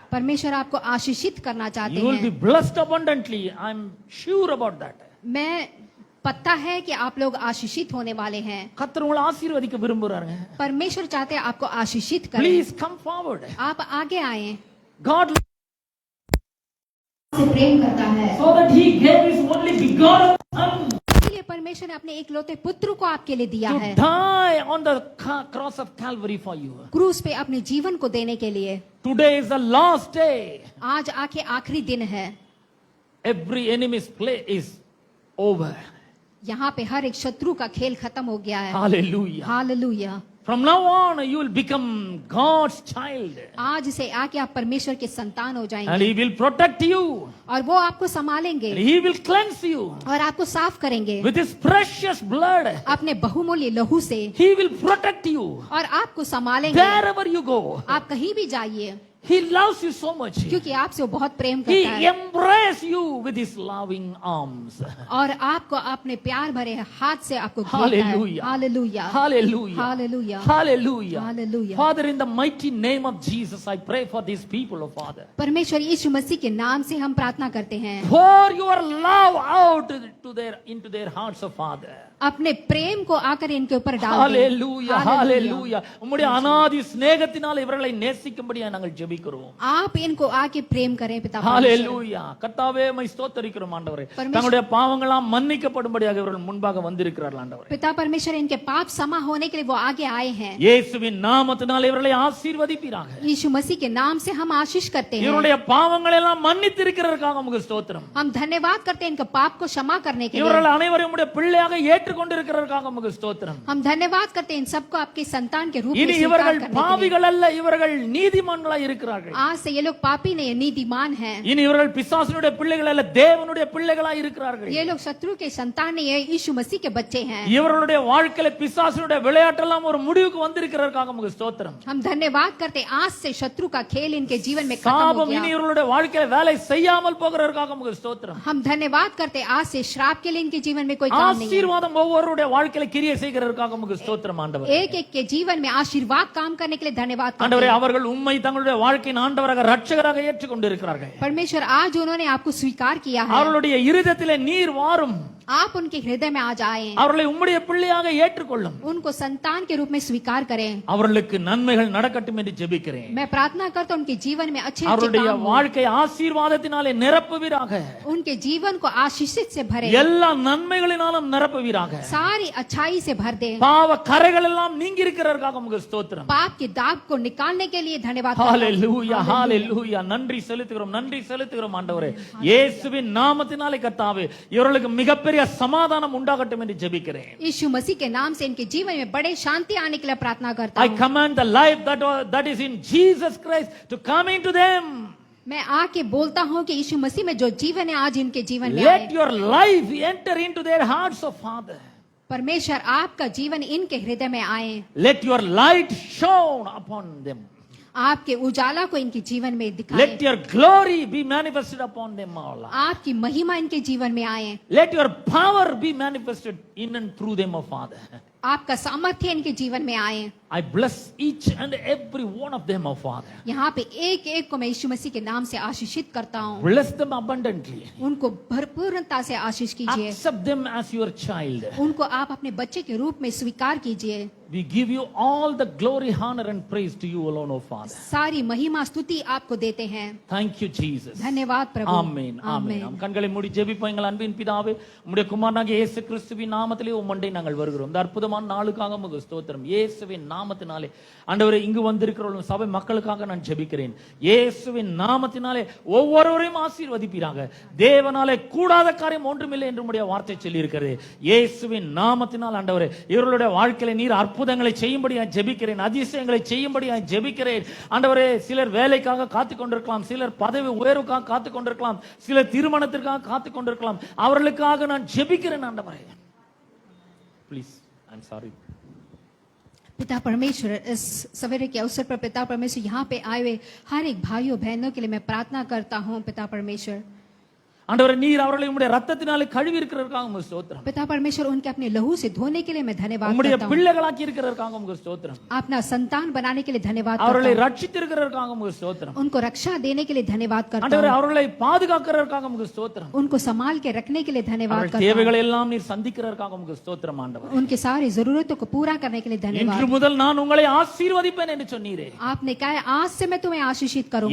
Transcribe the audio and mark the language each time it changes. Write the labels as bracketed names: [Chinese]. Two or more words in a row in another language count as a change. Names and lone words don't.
[Hindi] परमेश्वर आपको आशीषित करना चाहते [English] You will be [Hindi] हैं। [English] blessed abundantly. I am sure about that. [Hindi] मैं पता है कि आप लोग आशीषित होने वाले हैं। [Tamil] கர்த்தர் உங்களை ஆசீர்வதிக்க விரும்புறாருங்க. [Hindi] परमेश्वर चाहते हैं आपको आशीषित करें। [English] Please come forward. [Hindi] आप आगे आए। [English] God [Hindi] से प्रेम करता है, [English] so that He gave His only begotten Son [Hindi] इसलिए परमेश्वर ने अपने एकलौते पुत्र को आपके लिए दिया [English] to [Hindi] है, [English] die on the cross of Calvary for you. [Hindi] क्रूस पे अपने जीवन को देने के लिए। [English] Today is the last day. [Hindi] आज आके आखिरी दिन है। [English] Every enemy's play is over. [Hindi] यहाँ पे हर एक शत्रु का खेल खत्म हो गया है। [English] Hallelujah. [Hindi] हालेलुया। [English] From now on, you will become God's child. [Hindi] आज से आके आप परमेश्वर के संतान हो [English] And [Hindi] जाएंगे [English] He will protect you. [Hindi] और वो आपको संभालेंगे [English] And He will cleanse you [Hindi] और आपको साफ करेंगे [English] with His precious blood. [Hindi] अपने बहुमूल्य लहू से, [English] He will protect you [Hindi] और आपको संभालेंगे [English] wherever you go. [Hindi] आप कहीं भी जाइए, [English] He loves you so much. [Hindi] क्योंकि आपसे वो बहुत प्रेम [English] He [Hindi] करता है [English] embraces you with His loving arms. [Hindi] और आपको अपने प्यार भरे हाथ से आपको घेरता है। [English] Hallelujah. हालेलुया। Hallelujah. Hallelujah. Hallelujah. Hallelujah. Father, in the mighty name of Jesus, I pray for these people, oh Father. [Hindi] परमेश्वर यीशु मसीह के नाम से हम प्रार्थना करते हैं, [English] Pour your love out into their hearts, oh Father. [Hindi] अपने प्रेम को आकर इनके ऊपर डाल दें। [English] Hallelujah. Hallelujah. [Tamil] உம்முடைய அநாதி சிநேகத்தினால் இவர்களை நேசிக்கும்படியா நாங்கள் ஜெபிக்கிறோம். [Hindi] आप इनको आके प्रेम करें पिता परमेश्वर। [English] Hallelujah. [Tamil] கர்த்தாவே மை ஸ்தோத்திரிக்கிறோம் ஆண்டவரே. தங்களுடைய பாவங்களாம் மன்னிக்கப்படும்படியாக இவர்கள் முன்பாக வந்திருக்கிறார்கள் ஆண்டவரே. [Hindi] पिता परमेश्वर इनके पाप क्षमा होने के लिए वो आगे आए हैं। [Tamil] இயேசுவின் நாமத்தினால் இவர்களை ஆசீர்வதிப்பீராக. [Hindi] यीशु मसीह के नाम से हम आशीष करते हैं। [Tamil] இவருடைய பாவங்களை எல்லாம் மன்னித்திருக்கிறதற்காக உமக்கு ஸ்தோத்திரம். [Hindi] हम धन्यवाद करते हैं इनके पाप को क्षमा करने के लिए। [Tamil] இவர்கள் அனைவரும் உம்முடைய பிள்ளையாக ஏற்றுக்கொண்டிருக்கிறதற்காக உமக்கு ஸ்தோத்திரம். [Hindi] हम धन्यवाद करते हैं इन सबको आपके संतान के रूप में [Tamil] இனி [Hindi] स्वीकार [Tamil] இவர்கள் [Hindi] करने के लिए। [Tamil] பாவிகள் அல்ல, இவர்கள் நீதிமான்களாய் இருக்கிறார்கள். [Hindi] आज से ये लोग पापी नहीं, नीतिमान हैं। [Tamil] இனி இவர்கள் பிசாசுடைய பிள்ளைகள் அல்ல, தேவனுடைய பிள்ளைகளாய் இருக்கிறார்கள். [Hindi] ये लोग शत्रु के संतान नहीं है, यीशु मसीह के बच्चे हैं। [Tamil] இவர்களுடைய வாழ்க்கையில பிசாசுடைய விளையாட்டெல்லாம் ஒரு முடிவுக்கு வந்திருக்கிறதற்காக உமக்கு ஸ்தோத்திரம். [Hindi] हम धन्यवाद करते हैं आज से शत्रु का खेल इनके जीवन में खत्म हो [Tamil] சாபம் இனி [Hindi] गया। [Tamil] இவர்களுடைய வாழ்க்கையில வேலை செய்யாமல் போகிறதற்காக உமக்கு ஸ்தோத்திரம். [Hindi] हम धन्यवाद करते हैं आज से श्राप के लिए इनके जीवन में कोई काम नहीं है। [Tamil] ஆசீர்வாதம் ஒவ்வொருடைய வாழ்க்கையில கிரியை செய்கிறதற்காக உமக்கு ஸ்தோத்திரம் ஆண்டவரே. [Hindi] एक एक के जीवन में आशीर्वाद काम करने के लिए धन्यवाद करते [Tamil] ஆண்டவரே, [Hindi] हैं। [Tamil] அவர்கள் உம்மை தங்களுடைய வாழ்க்கையின் ஆண்டவராக ரட்சகராக ஏற்றுக்கொண்டிருக்கிறார்கள். [Hindi] परमेश्वर आज उन्होंने आपको स्वीकार किया है, [Tamil] அவர்களுடைய இருதயத்திலே நீர் வாரும், [Hindi] आप उनके हृदय में आज आए, [Tamil] அவர்களை உம்முடைய பிள்ளையாக ஏற்றுக்கொள்ளும், [Hindi] उनको संतान के रूप में स्वीकार करें। [Tamil] அவர்களுக்கு நன்மைகள் நடக்கட்டும் என்று ஜெபிக்கிறேன். [Hindi] मैं प्रार्थना करता हूं उनके जीवन में अच्छे अच्छे [Tamil] அவருடைய [Hindi] काम हो, [Tamil] வாழ்க்கை ஆசீர்வாதத்தினாலே நிரப்புவீராக, [Hindi] उनके जीवन को आशीषित से भरे, [Tamil] எல்லா நன்மைகளினாலும் நிரப்புவீராக. [Hindi] सारी अच्छाई से भर दे। [Tamil] பாவ கரைகள் எல்லாம் நீங்கி இருக்கிறதற்காக உமக்கு ஸ்தோத்திரம். [Hindi] पाप के दाग को निकालने के लिए धन्यवाद। [English] ஹalleluya ஹalleluya. [Tamil] நன்றி செலுத்துகிறோம், நன்றி செலுத்துகிறோம் ஆண்டவரே. இயேசுவின் நாமத்தினாலே கர்த்தாவே இவர்களுக்கு மிகப்பெரிய சமாதானம் உண்டாகட்டும் என்று ஜெபிக்கிறேன். [Hindi] यीशु मसीह के नाम से इनके जीवन में बड़े शांति आने के लिए प्रार्थना करता [English] I [Hindi] हूं। [English] command the life that is in Jesus Christ to come into them. [Hindi] मैं आके बोलता हूं कि यीशु मसीह में जो जीवन है आज इनके जीवन में [English] Let [Hindi] आए। [English] your life enter into their hearts, oh Father. [Hindi] परमेश्वर आपका जीवन इनके हृदय में आए, [English] Let your light shine upon them. [Hindi] आपके उजाला को इनके जीवन में दिखाएं, [English] Let your glory be manifested upon them all. [Hindi] आपकी महिमा इनके जीवन में आए, [English] Let your power be manifested in and through them, oh Father. [Hindi] आपका सामर्थ्य इनके जीवन में आए। [English] I bless each and every one of them, oh Father. [Hindi] यहाँ पे एक एक को मैं यीशु मसीह के नाम से आशीषित करता हूँ। [English] Bless them abundantly. [Hindi] उनको भरपूरता से आशीष कीजिए, [English] Accept them as your child. [Hindi] उनको आप अपने बच्चे के रूप में स्वीकार कीजिए। [English] We give you all the glory, honor and praise to you alone, oh Father. [Hindi] सारी महिमा स्तुति आपको देते हैं। [English] Thank you, Jesus. [Hindi] धन्यवाद प्रभु। [Tamil] ஆமென் ஆமென். நாம் கண்களை மூடி ஜெபிப்போம். எங்கள் அன்பின் பிதாவே, உம்முடைய குமாரனாகிய இயேசு கிறிஸ்துவின் நாமத்திலே உம்மண்டை நாங்கள் வருகிறோம். இந்த அற்புதமான நாளுக்காக உமக்கு ஸ்தோத்திரம். இயேசுவின் நாமத்தினாலே ஆண்டவரே இங்கு வந்திருக்கிற சபை மக்களுக்காக நான் ஜெபிக்கிறேன். இயேசுவின் நாமத்தினாலே ஒவ்வொருவரையும் ஆசீர்வதிப்பீராக. தேவனாலே கூடாத காரியம் ஒன்றுமில்லை என்று உம்முடைய வார்த்தை சொல்லி இருக்கிறது. இயேசுவின் நாமத்தினால் ஆண்டவரே இவர்களுடைய வாழ்க்கையில நீர் அற்புதங்களை செய்யும்படியா ஜெபிக்கிறேன், அதிசயங்களை செய்யும்படியா ஜெபிக்கிறேன். ஆண்டவரே சிலர் வேலைக்காக காத்துக் கொண்டிருக்கலாம், சிலர் பதவி உயர்வுக்காக காத்துக் கொண்டிருக்கலாம், சிலர் திருமணத்திற்காக காத்துக் கொண்டிருக்கலாம். அவர்களுக்காக நான் ஜெபிக்கிறேன் ஆண்டவரே. [English] Please, I am sorry. [Hindi] पिता परमेश्वर, इस सवेरे के अवसर पर पिता परमेश्वर यहाँ पे आए हुए हर एक भाइयों बहनों के लिए मैं प्रार्थना करता हूँ। पिता परमेश्वर, [Tamil] ஆண்டவரே நீர் அவர்களை உம்முடைய இரத்தத்தினாலே கழுவி இருக்கிறதற்காக உமக்கு ஸ்தோத்திரம். [Hindi] पिता परमेश्वर उनके अपने लहू से धोने के लिए मैं धन्यवाद [Tamil] உம்முடைய [Hindi] करता हूँ। [Tamil] பிள்ளைகளாக்கி இருக்கிறதற்காக உமக்கு ஸ்தோத்திரம். [Hindi] अपना संतान बनाने के लिए धन्यवाद [Tamil] அவர்களை [Hindi] करता हूँ। [Tamil] ரட்சித்திருக்கிறதற்காக உமக்கு ஸ்தோத்திரம். [Hindi] उनको रक्षा देने के लिए धन्यवाद करता [Tamil] ஆண்டவரே [Hindi] हूँ। [Tamil] அவர்களை பாதுகாக்கிறதற்காக உமக்கு ஸ்தோத்திரம். [Hindi] उनको संभाल के रखने के लिए धन्यवाद [Tamil] அவர்கள் [Hindi] करता हूँ। [Tamil] தேவைகளை எல்லாம் நீர் சந்திக்கிறதற்காக உமக்கு ஸ்தோத்திரம் ஆண்டவரே. [Hindi] उनके सारी जरूरतों को पूरा करने के लिए [Tamil] இன்று [Hindi] धन्यवाद। [Tamil] முதல் நான் உங்களை ஆசீர்வதிப்பேன் என்று சொன்னீரே. [Hindi] आपने कहा है, आज से मैं तुम्हें आशीषित करूंगा।